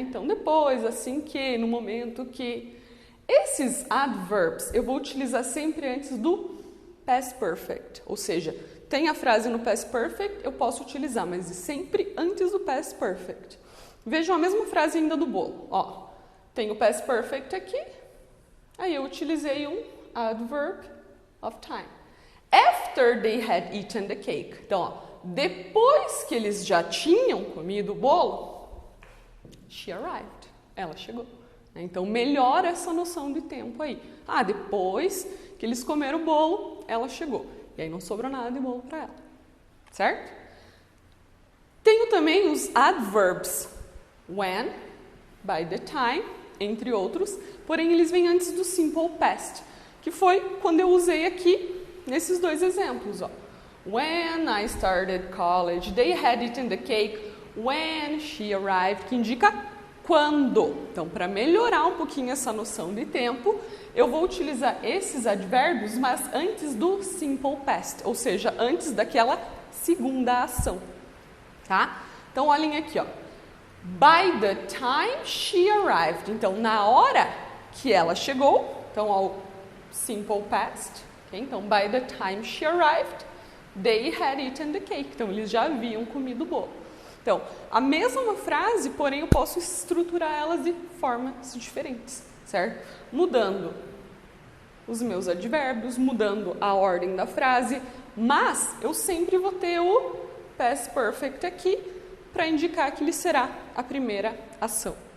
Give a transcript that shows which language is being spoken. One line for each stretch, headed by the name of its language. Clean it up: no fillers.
Portuguese: Então depois, assim que, no momento que. Esses adverbs eu vou utilizar sempre antes do past perfect, ou seja, tem a frase no past perfect, eu posso utilizar, mas sempre antes do past perfect. Vejam a mesma frase ainda do bolo. Ó, tem o past perfect aqui, aí eu utilizei um adverb of time.
English: After they had eaten the cake.
Portuguese: Então, ó, depois que eles já tinham comido o bolo,
English: she arrived.
Portuguese: Ela chegou. Então, melhora essa noção de tempo aí. Ah, depois que eles comeram o bolo, ela chegou. E aí não sobrou nada de bolo para ela. Certo? Tenho também os adverbs when, by the time, entre outros, porém eles vêm antes do simple past, que foi quando eu usei aqui nesses dois exemplos. Ó.
English: When I started college, they had eaten the cake when she arrived,
Portuguese: que indica quando. Então, para melhorar um pouquinho essa noção de tempo, eu vou utilizar esses advérbios, mas antes do simple past, ou seja, antes daquela segunda ação, tá? Então, olhem aqui, ó.
English: By the time she arrived.
Portuguese: Então, na hora que ela chegou, então, ao simple past, okay?
English: Então, by the time she arrived, they had eaten the cake.
Portuguese: Então, eles já haviam comido o bolo. Então, a mesma frase, porém, eu posso estruturar elas de formas diferentes, certo? Mudando os meus advérbios, mudando a ordem da frase, mas eu sempre vou ter o past perfect aqui para indicar que ele será a primeira ação.